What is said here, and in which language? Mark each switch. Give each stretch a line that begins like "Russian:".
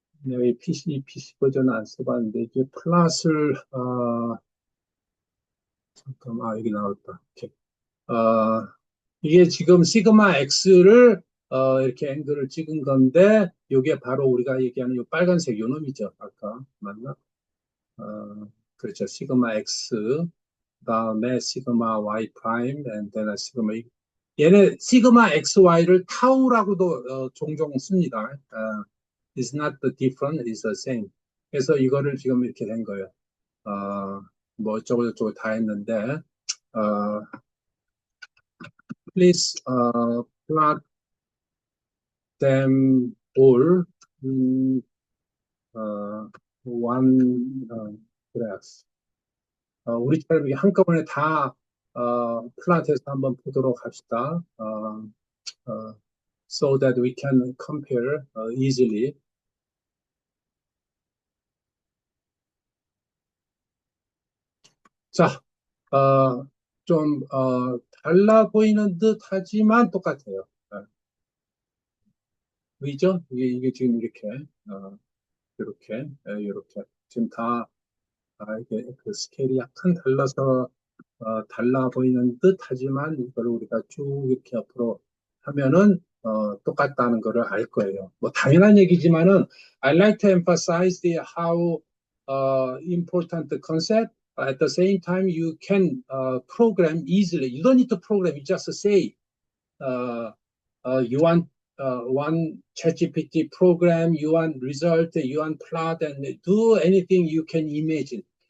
Korean: 여기 PC 버전은 안 써봤는데, 이게 플랫을, 잠깐만, 여기 나왔다. 오케이. 이게 지금 시그마 X를, 이렇게 앵글을 찍은 건데, 이게 바로 우리가 얘기하는 이 빨간색 요 놈이죠. 아까, 맞나? 그렇죠. 시그마 X, 그다음에 시그마 Y 프라임,
English: and then
Korean: 시그마 E. 얘네 시그마 XY를 타우라고도 종종 씁니다.
English: It's not the different, it's the same.
Korean: 그래서 이거를 지금 이렇게 된 거예요. 뭐 어쩌고 저쩌고 다 했는데, 어,
English: please plot them all in one graph.
Korean: 우리처럼 이렇게 한꺼번에 다 플랫해서 한번 보도록 합시다.
English: So that we can compare easily.
Korean: 자, 좀 달라 보이는 듯 하지만 똑같아요. 보이죠? 이게 지금 이렇게, 이렇게. 지금 다, 이게 그 스케일이 약간 달라서, 달라 보이는 듯 하지만, 이걸 우리가 쭉 이렇게 앞으로 하면은, 똑같다는 거를 알 거예요. 뭐, 당연한 얘기지만은,
English: I like to emphasize the how, important the concept. At the same time, you can, program easily. You don't need to program. You just say, uh, you want one ChatGPT program, you want result, you want plot, and do anything you can imagine.